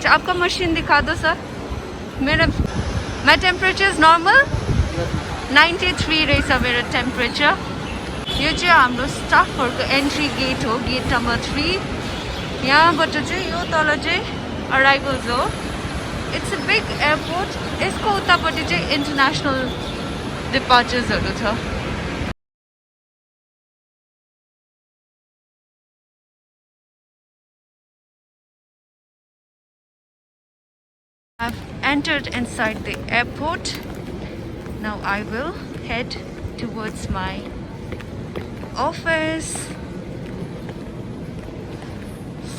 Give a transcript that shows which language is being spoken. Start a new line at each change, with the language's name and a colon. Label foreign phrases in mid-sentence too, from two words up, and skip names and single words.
Hindi: आपका मशीन दिखा दो सर.
Nepali: मेरो टेम्परेचर
English: is normal
Nepali: 93 रहेछ मेरो टेम्परेचर. यो चाहिँ हाम्रो स्टाफहरूको एन्ट्री गेट हो, गेट नम्बर 3. यहाँबाट चाहिँ यो तल चाहिँ अराइभल्स हो.
English: it's a big airport.
Nepali: यसको उतापट्टि चाहिँ इन्टरनेसनल डिपार्चर्सहरू छ.
English: I've entered inside the airport. Now I will head towards my office.